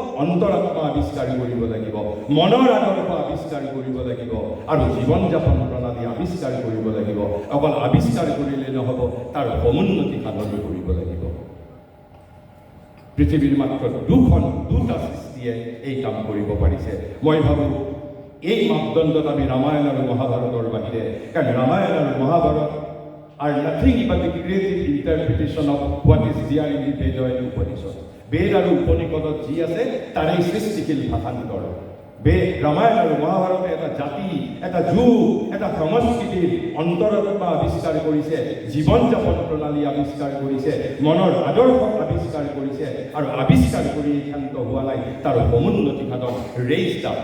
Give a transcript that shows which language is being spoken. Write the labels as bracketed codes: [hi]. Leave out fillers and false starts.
[as] অন্তৰাত্মা আৱিষ্কাৰ কৰিব লাগিব, মনৰ আদৰ্শ আৱিষ্কাৰ কৰিব লাগিব আৰু জীৱন যাপন প্ৰণালী আৱিষ্কাৰ কৰিব লাগিব। অকল আৱিষ্কাৰ কৰিলে নহ'ব, তাৰ সমুন্নতি সাধন কৰিব লাগিব। পৃথিৱীৰ মাত্ৰ দুটা সৃষ্টিয়ে এই কাম কৰিব পাৰিছে। মই ভাবোঁ এই মাপদণ্ডত আমি ৰামায়ণ আৰু মহাভাৰতৰ বাহিৰে, কাৰণ ৰামায়ণ আৰু Mahabharata [en] are nothing but the creative interpretation of what is there in the Veda and Upanishad. [as] বেদ আৰু উপনিষদত যি আছে তাৰেই সৃষ্টিশীল ভাষান্তৰ। ৰামায়ণ আৰু মহাভাৰতে এটা জাতি, এটা যুগ, এটা সংস্কৃতিৰ অন্তৰাত্মা আৱিষ্কাৰ কৰিছে, জীৱন যাপন প্ৰণালী আৱিষ্কাৰ কৰিছে, মনৰ আদৰ্শ আৱিষ্কাৰ কৰিছে আৰু আৱিষ্কাৰ কৰি ক্ষান্ত হোৱা নাই, তাৰ সমুন্নতি সাধন [en] raised up.